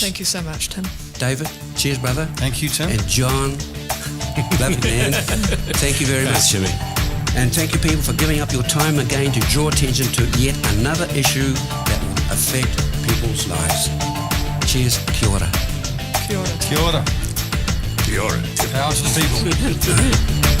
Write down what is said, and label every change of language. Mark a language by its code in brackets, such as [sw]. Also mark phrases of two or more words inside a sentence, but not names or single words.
[en] Thank you so much, Tim. David, cheers, brother. Thank you, Tim. And John, love you, man. Thank you very much. Jimmy. And thank you, people, for giving up your time again to draw attention to yet another issue that will affect people's lives. Cheers. [mi] Kia ora. Kia ora. Kia ora. Kia ora. [en] Power to the people.